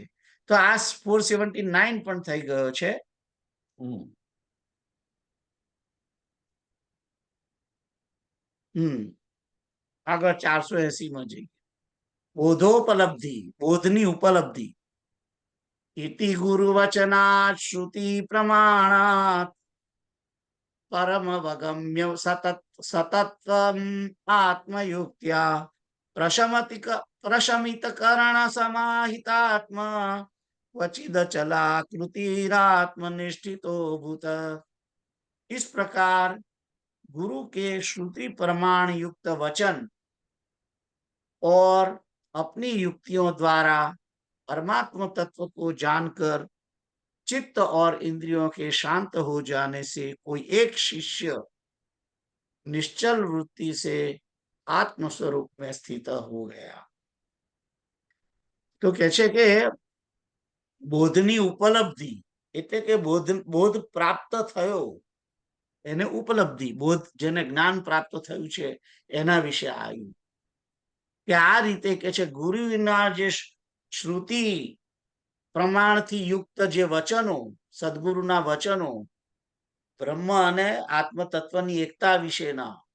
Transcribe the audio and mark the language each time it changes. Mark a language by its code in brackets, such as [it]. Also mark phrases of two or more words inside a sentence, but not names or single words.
[gu] તો આ 479 પણ થઈ ગયો છે. આગળ 480 માં જઈએ. બોધોપલબ્ધિ, બોધની ઉપલબ્ધિ. [sa] ઇતિ ગુરુ વચનાત શ્રુતિ પ્રમાણાત પરમવગમ્ય સતત્વમ આત્મયુક્ત્યા प्रशमित करण समाहितात्मा क्वचिद चला कृतिरात्मनिष्ठितो भूत। [hi] इस प्रकार गुरु के श्रुति प्रमाण युक्त वचन और अपनी युक्तियों द्वारा परमात्मा तत्व को जानकर चित्त और इंद्रियों के शांत हो जाने से कोई एक शिष्य निश्चल वृत्ति से आत्म स्वरूप में स्थित हो गया। [gu] તો કહે છે કે બોધની ઉપલબ્ધિ એટલે કે બોધ પ્રાપ્ત થયો એને ઉપલબ્ધિ, બોધ જેને જ્ઞાન પ્રાપ્ત થયું છે એના વિશે આવ્યું કે આ રીતે કે છે ગુરુના જે શ્રુતિ પ્રમાણથી યુક્ત જે વચનો, સદગુરુના વચનો બ્રહ્મ અને આત્મ તત્વની એકતા વિશેના,